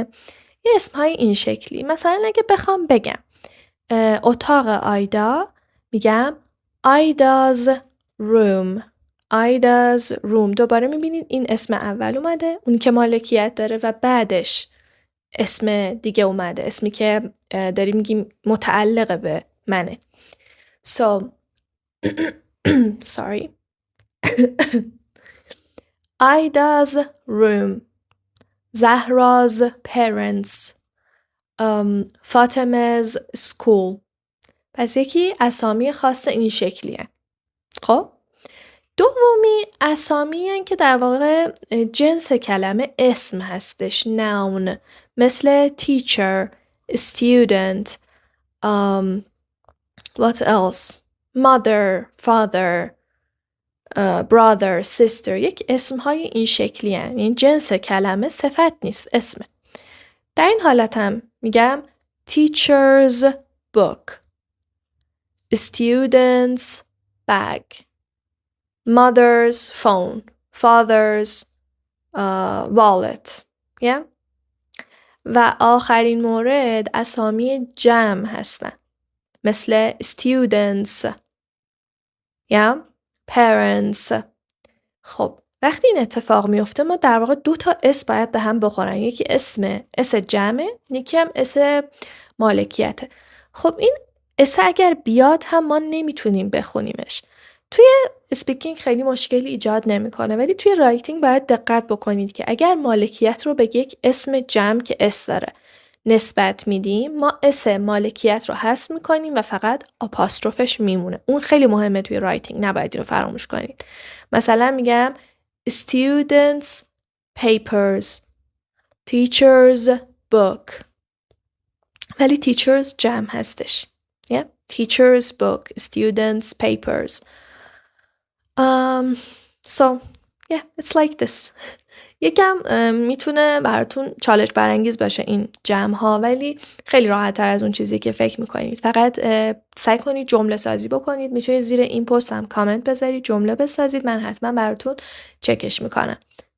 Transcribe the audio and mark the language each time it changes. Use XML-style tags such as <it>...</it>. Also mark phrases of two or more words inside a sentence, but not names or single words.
<fa>یه اسمهای این شکلی. مثلا اگه بخوام بگم اتاق آیدا، میگم</fa> <en>Aida's room.</en> <fa>دوباره میبینید این اسم اول اومده، اون که مالکیت داره، و بعدش اسم دیگه اومده، اسمی که داریم میگیم متعلق به منه.</fa> <en>So sorry. Aida's room, Zahra's parents, Fatima's school.</en> <fa>پس یکی اسامی خاص این شکلیه. خب دومی اسامی هن که در واقع جنس کلمه اسم هستش، noun، مثل</fa> <en>teacher, student, what else, mother, father, brother, sister.</en> <fa>یک اسمهای این شکلی هن. این جنس کلمه صفت نیست، اسمه. در این حالت هم میگم</fa> <en>teacher's book, student's bag, mother's phone, father's wallet.</en> <fa>و آخرین مورد اسامی جمع هستن، مثل</fa> <en>students, parents.</en> <fa>خب وقتی این اتفاق میفته ما در واقع 2 اسم باید به هم بخورن. یکی اسم جمعه، یکی هم اسم مالکیته. خب این اسم اگر بیاد هم ما نمیتونیم بخونیمش. توی اسپیکینگ خیلی مشکلی ایجاد نمیکنه، ولی توی رایتینگ باید دقت بکنید که اگر مالکیت رو به یک اسم جمع که اس داره نسبت میدیم ما اس مالکیت رو حذف میکنیم و فقط آپاستروفش میمونه. اون خیلی مهمه توی رایتینگ، نباید این رو فراموش کنید. مثلا میگم</fa> <en>students papers teachers book</en> <fa>ولی teachers جمع هستش.</fa> <en>teachers book students papers so yeah it's like this.</en> <fa>یکم میتونه براتون چالش برانگیز باشه این جمع ها، ولی خیلی راحت تر از اون چیزی که فکر میکنید. فقط سعی کنید جمله سازی بکنید. میتونید زیر این پست هم کامنت بذارید، جمله بسازید، من حتما براتون چکش میکنم.</fa>